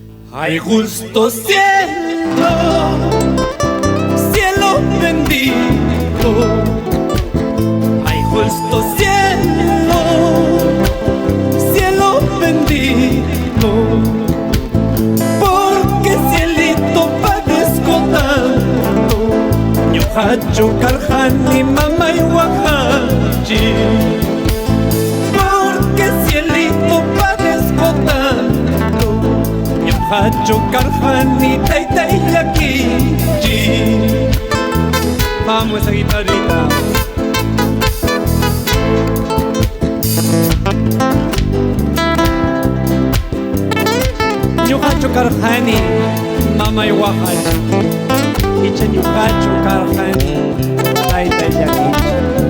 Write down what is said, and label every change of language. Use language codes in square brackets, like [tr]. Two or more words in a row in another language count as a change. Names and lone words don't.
[es] Ay, justo cielo, cielo bendito. Ay, justo cielo, cielo bendito. Porque cielito padezco tanto, [qu] ñuqachu karqani mamay waqanchik. [es] Porque cielito padezco tanto, [qu] ñuqachu karqani taytay llakinchik. [es] Vamos esa guitarrita. [qu] Ñuqachu karqani mamay waqanchik, icha ñuqachu karqani taytay llakinchik.